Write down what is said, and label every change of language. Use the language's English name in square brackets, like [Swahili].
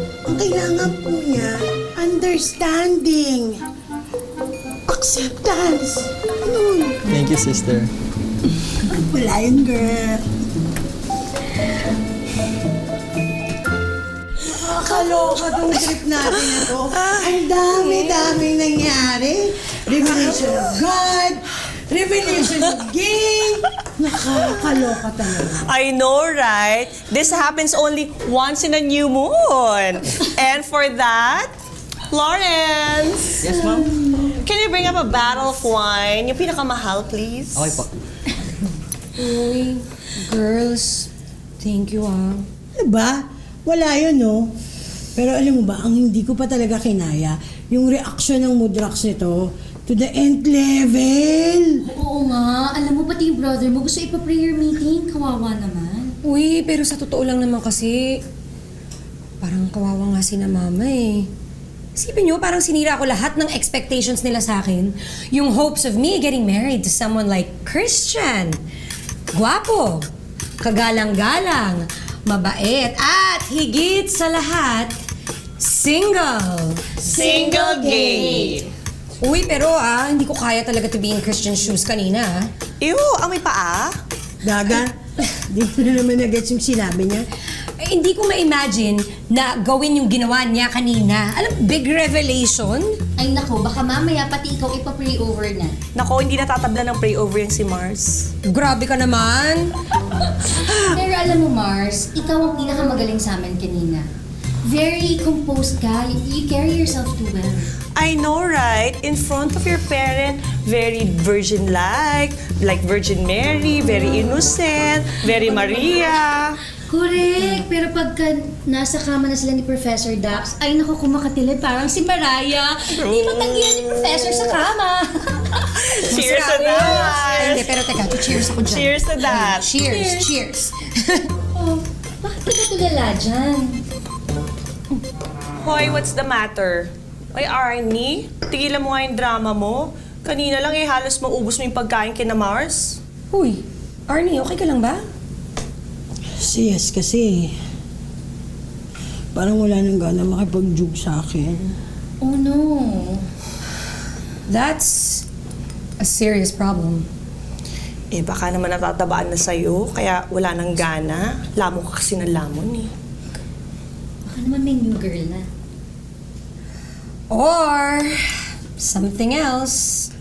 [Filipino] Ang kailangan po niya, [English] understanding, acceptance. Thank you, sister. [Filipino] Wala yun, girl. Nakakaloka tong trip natin na to. Ang dami-daming nangyari. [English] Revelation of God, revelation of game. [Filipino] Nakakaloka talaga. [English] I know, right? This happens only once in a new moon. And for that, Lawrence. Yes, ma'am? Can you bring up a bottle of wine? [Filipino] Yung pinakamahal, [English] please. [Filipino] Okay po. [English] Uy, girls, thank you [Filipino] Diba? Wala yun, no? Pero alam mo ba, ang hindi ko pa talaga kinaya, yung reaksyon ng Mudrax nito [English] to the nth level. [Filipino] Oo nga. Alam mo, pati yung brother mo gusto ipa-prayer meeting. Kawawa naman. Uy, pero sa totoo lang naman kasi, parang kawawa nga si na mama eh. Isipin nyo, parang sinira ko lahat ng expectations nila sa akin. Yung [English] hopes of me getting married to someone like Christian. [Filipino] Guwapo, kagalang-galang, mabait, at higit sa lahat, single. Single gay. Uy, pero hindi ko kaya talaga [English] to be in Christian shoes [Filipino] kanina. Ew, amoy paa? Daga, di ko na naman na-gets yung sinabi niya. Eh, hindi ko ma-imagine na gawin yung ginawa niya kanina. Alam, [English] big revelation. [Filipino] Ay nako, baka mamaya pati ikaw ipa-pray over na. Nako, hindi natatabla ng pray over yan si Mars. Grabe ka naman. Pero alam mo, Mars, ikaw ang pinakamagaling sa amin kanina. Very composed ka. [English] You carry yourself too well. I know, right? In front of your parent, very virgin-like Virgin Mary, very innocent, very Maria. [Filipino] Correct. Pero pagka nasa kama na sila ni Professor Dax, ay naku, kumakatilig parang si Mariah. Di matanggihan ni Professor sa kama. [English] Cheers to that! [Filipino] Hindi, pero teka, cheers ako dyan. [English] Cheers to that! Cheers. [Filipino] Oh, bakit ka tulala dyan? Hoy, [English] what's the matter? [Filipino] Ay, Arnie, tigilan mo nga yung drama mo. Kanina lang halos maubos mo yung pagkain kina Mars. Uy, Arnie, okay ka lang ba? Yes, kasi parang wala nang gana makipag-jug sa akin. [English] Oh no. That's a serious problem. [Filipino] Eh, baka naman natatabaan na sa'yo, kaya wala nang gana. Lamon ka kasi ng lamon eh. Baka naman may new girl na. [English] Or something else.